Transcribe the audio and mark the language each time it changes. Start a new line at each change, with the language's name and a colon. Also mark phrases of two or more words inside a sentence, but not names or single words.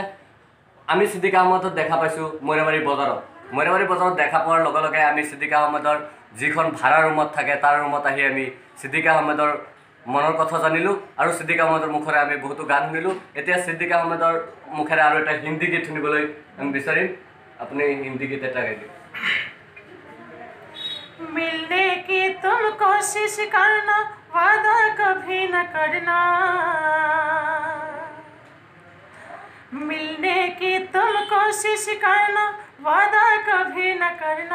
Assamese: আমি ছিদ্দিক আহমেদক দেখা পাইছোঁ মইনাবাৰী বজাৰত দেখা পোৱাৰ লগে লগে আমি ছিদ্দিক আহমেদৰ যিখন ভাড়া ৰুমত থাকে তাৰ ৰুমত আহি আমি ছিদ্দিক আহমেদৰ মনৰ কথা জানিলোঁ, আৰু ছিদ্দিক আহমেদৰ মুখেৰে আমি বহুতো গান শুনিলোঁ। এতিয়া ছিদ্দিক আহমেদৰ মুখেৰে আৰু এটা হিন্দী গীত শুনিবলৈ আমি বিচাৰিম। আপুনি হিন্দী গীত এটা গাই দিয়ক।
Hindi: मिलने की तुम कोशिश करना, वादा कभी न करना। मिलने की तुम कोशिश करना, वादा कभी न करना।